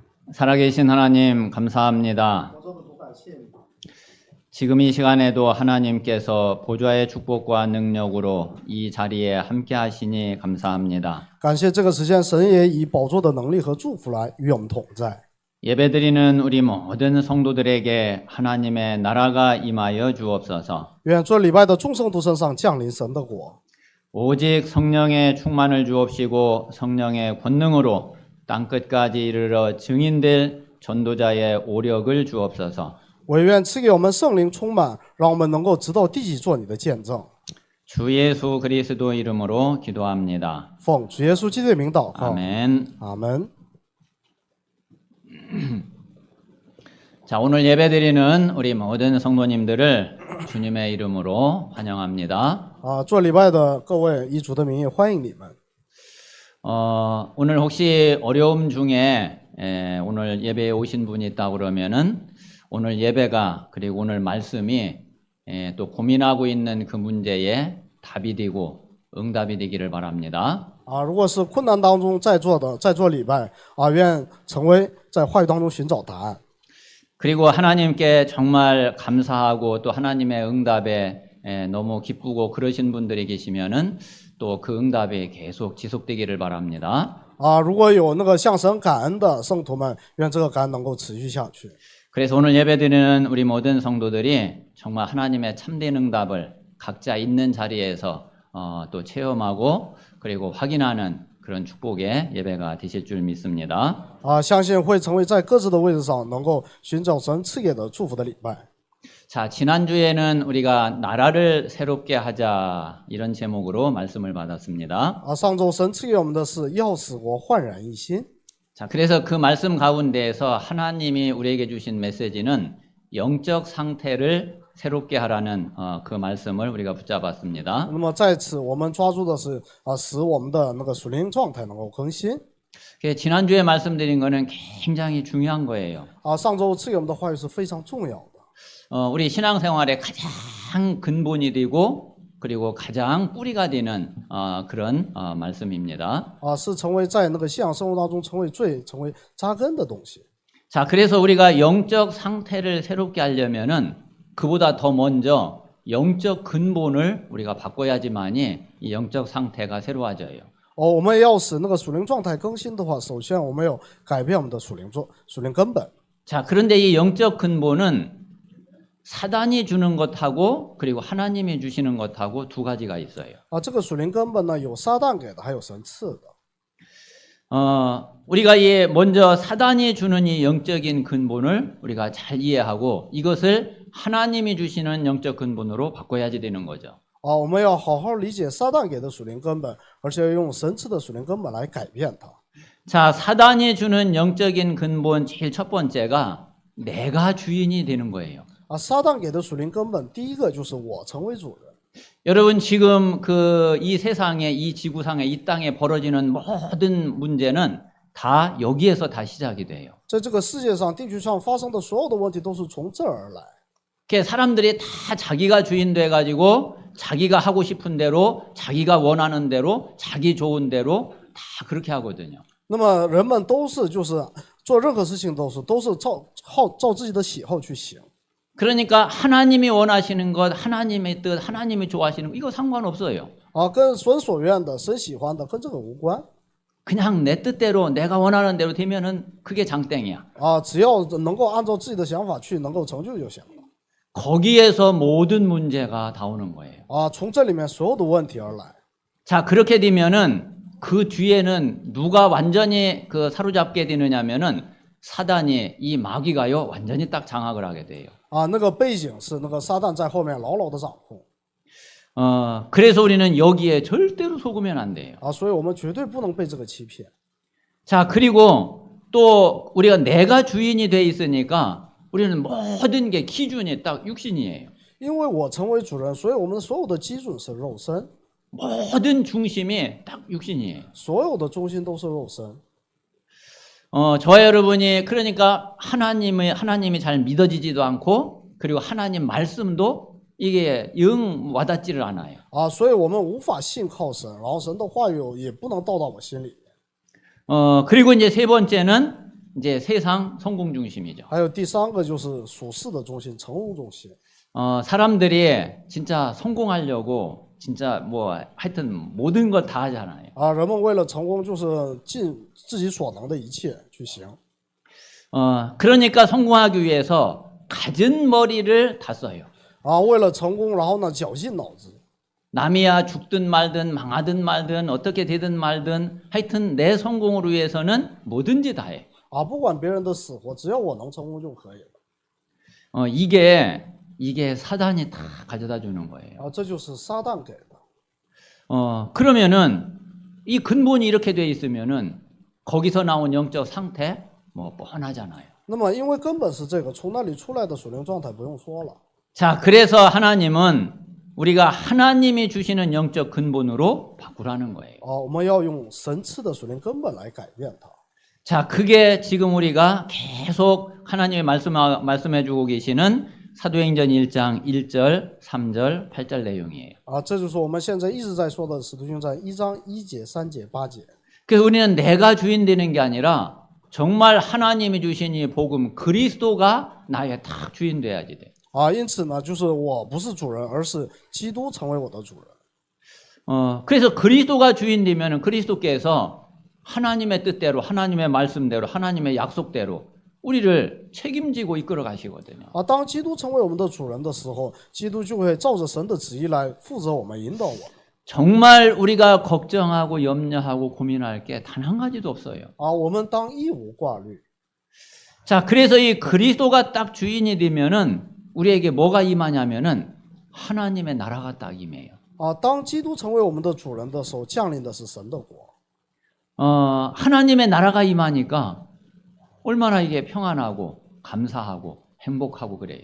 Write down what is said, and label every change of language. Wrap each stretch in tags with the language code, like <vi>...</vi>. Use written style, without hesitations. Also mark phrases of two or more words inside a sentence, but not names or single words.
<ko>살아계신 하나님 감사합니다. 지금 이 시간에도 하나님께서 보좌의 축복과 능력으로 이 자리에 함께 하시니 감사합니다.</ko> <zh>感谢这个时间，神也以宝座的能力和祝福来与我们同在。</zh> <ko>예배드리는 우리 모든 성도들에게 하나님의 나라가 임하여 주옵소서.</ko> <zh>愿做礼拜的众圣徒身上降临神的国，</zh> <ko>오직 성령의 충만을 주옵시고 성령의 권능으로 땅끝까지 이르러 증인될 전도자의 오력을 주옵소서.</ko> <zh>我愿赐给我们圣灵充满，让我们能够直到地极做你的见证。</zh> <ko>주 예수 그리스도 이름으로 기도합니다.</ko> <zh>奉主耶稣基督的名祷告，</zh> <ko>아멘.</ko> <zh>阿门。</zh> <ko>자, 오늘 예배드리는 우리 모든 성도님들을 주님의 이름으로 환영합니다.</ko> <zh>做礼拜的各位，以主的名义欢迎你们。</zh> <ko>오늘 혹시 어려움 중에 오늘 예배에 오신 분이 있다 그러면은 오늘 예배가 그리고 오늘 말씀이 또 고민하고 있는 그 문제에 답이 되고 응답이 되기를 바랍니다.</ko> <zh>如果是困难当中在做礼拜，愿成为在话语当中寻找答案。</zh> <ko>그리고 하나님께 정말 감사하고 또 하나님의 응답에 너무 기쁘고 그러신 분들이 계시면은 또 그 응답이 계속 지속되기를 바랍니다.</ko> <zh>如果有那个向神感恩的圣徒们，愿这个感恩能够持续下去。</zh> <ko>그래서 오늘 예배드리는 우리 모든 성도들이 정말 하나님의 참된 응답을 각자 있는 자리에서 또 체험하고 그리고 확인하는 그런 축복의 예배가 되실 줄 믿습니다.</ko> <zh>相信会成为在各自的位置上能够寻找神赐给的祝福的礼拜。</zh> <ko>자, 지난주에는 우리가 나라를 새롭게 하자 이런 제목으로 말씀을 받았습니다.</ko> <zh>上周神赐给我们的是要使国焕然一新。</zh> <ko>자, 그래서 그 말씀 가운데에서 하나님이 우리에게 주신 메시지는 영적 상태를 새롭게 하라는 그 말씀을 우리가 붙잡았습니다.</ko> <zh>那么在此，我们抓住的是使我们的那个属灵状态能够更新。</zh> <ko>지난주에 말씀드린 거는 굉장히 중요한 거예요.</ko> <zh>上周赐给我们的话语是非常重要的。</zh> <ko>우리 신앙생활의 가장 근본이 되고 그리고 가장 뿌리가 되는 그런 말씀입니다.</ko> <zh>是成为在那个信仰生活当中成为扎根的东西。</zh> <ko>자, 그래서 우리가 영적 상태를 새롭게 하려면은 그보다 더 먼저 영적 근본을 우리가 바꿔야지만이 이 영적 상태가 새로워져요.</ko> <zh>我们要使那个属灵状态更新的话，首先我们要改变我们的属灵根本。</zh> <ko>자, 그런데 이 영적 근본은 사단이 주는 것하고 그리고 하나님이 주시는 것하고 두 가지가 있어요.</ko> <zh>这个属灵根本呢，有撒旦给的，还有神赐的。</zh> <ko>우리가 먼저 사단이 주는 이 영적인 근본을 우리가 잘 이해하고 이것을 하나님이 주시는 영적 근본으로 바꿔야지 되는 거죠.</ko> <zh>我们要好好理解撒旦给的属灵根本，而且要用神赐的属灵根本来改变它。</zh> <ko>자, 사단이 주는 영적인 근본 제일 첫 번째가 내가 주인이 되는 거예요.</ko> <zh>撒旦给的属灵根本，第一个就是我成为主人。</zh> <ko>여러분 지금 이 세상에 이 지구상에 이 땅에 벌어지는 모든 문제는 다 여기에서 다 시작이 돼요.</ko> <zh>在这个世界上、地球上发生的所有的问题都是从这儿而来。</zh> <ko>사람들이 다 자기가 주인 돼 가지고 자기가 하고 싶은 대로 자기가 원하는 대로 자기 좋은 대로 다 그렇게 하거든요.</ko> <zh>那么人们都是做任何事情都是照自己的喜好去行。</zh> <ko>그러니까 하나님이 원하시는 것, 하나님의 뜻, 하나님이 좋아하시는 것 이거 상관없어요.</ko> <zh>跟神所愿的、神喜欢的跟这个无关。</zh> <ko>그냥 내 뜻대로 내가 원하는 대로 되면은 그게 장땡이야.</ko> <zh>只要能够按照自己的想法去，能够成就就行了。</zh> <ko>거기에서 모든 문제가 다 오는 거예요.</ko> <zh>从这里面所有的问题而来。</zh> <ko>자, 그렇게 되면은 그 뒤에는 누가 완전히 사로잡게 되느냐면은 사단이 이 마귀가요 완전히 딱 장악을 하게 돼요.</ko> <zh>那个背景是那个撒旦在后面牢牢的掌控。</zh> <ko>그래서 우리는 여기에 절대로 속으면 안 돼요.</ko> <zh>所以我们绝对不能被这个欺骗。</zh> <ko>자, 그리고 또 우리가 내가 주인이 돼 있으니까 우리는 모든 게 기준이 딱 육신이에요.</ko> <zh>因为我成为主人，所以我们所有的基准是肉身，</zh> <ko>모든 중심이 딱 육신이에요.</ko> <zh>所有的中心都是肉身。</zh> <ko>저와 여러분이 그러니까 하나님이 잘 믿어지지도 않고 그리고 하나님 말씀도 이게 영 와닿지를 않아요.</ko> <zh>所以我们无法信靠神，然后神的话语也不能到达我心里面。</zh> <ko>그리고 이제 세 번째는 이제 세상 성공 중심이죠.</ko> <zh>还有第三个就是属世的中心，成功中心。</zh> <ko>사람들이 진짜 성공하려고 진짜 뭐 하여튼 모든 것 다 하잖아요.</ko> <zh>人们为了成功，就是尽自己所能的一切去行。</zh> <ko>그러니까 성공하기 위해서 갖은 머리를 다 써요.</ko> <zh>为了成功，然后呢，绞尽脑汁。</zh> <ko>남이야 죽든 말든 망하든 말든 어떻게 되든 말든 하여튼 내 성공을 위해서는 뭐든지 다 해.</ko> <zh>不管别人的死活，只要我能成功就可以了。</zh> <ko>이게 사단이 다 가져다 주는 거예요.</ko> <zh>这就是撒旦给的。</zh> <ko>그러면은 이 근본이 이렇게 돼 있으면은 거기서 나온 영적 상태 뭐 뻔하잖아요.</ko> <zh>那么，因为根本是这个，从那里出来的属灵状态不用说了。</zh> <ko>자, 그래서 하나님은 우리가 하나님이 주시는 영적 근본으로 바꾸라는 거예요.</ko> <zh>我们要用神赐的属灵根本来改变它。</zh> <ko>자, 그게 지금 우리가 계속 하나님의 말씀해 주고 계시는 사도행전 1장 1절, 3절, 8절 내용이에요.</ko> <zh>这就是我们现在一直在说的《使徒行传》1章1节、3节、8节。</zh> <ko>그래서 우리는 내가 주인 되는 게 아니라 정말 하나님이 주신 이 복음 그리스도가 나의 딱 주인 돼야지 돼.</ko> <zh>因此呢，就是我不是主人，而是基督成为我的主人。</zh> <ko>그래서 그리스도가 주인 되면은 그리스도께서 하나님의 뜻대로, 하나님의 말씀대로, 하나님의 약속대로 우리를 책임지고 이끌어 가시거든요.</ko> <zh>当基督成为我们的主人的时候，基督就会照着神的旨意来负责我们、引导我们。</zh> <ko>정말 우리가 걱정하고 염려하고 고민할 게 단 한 가지도 없어요.</ko> <zh>我们当一无挂虑。</zh> <ko>자, 그래서 이 그리스도가 딱 주인이 되면은 우리에게 뭐가 임하냐면은 하나님의 나라가 딱 임해요.</ko> <zh>当基督成为我们的主人的时候，降临的是神的国。</zh> <ko>하나님의 나라가 임하니까 얼마나 이게 평안하고 감사하고 행복하고 그래요.</ko>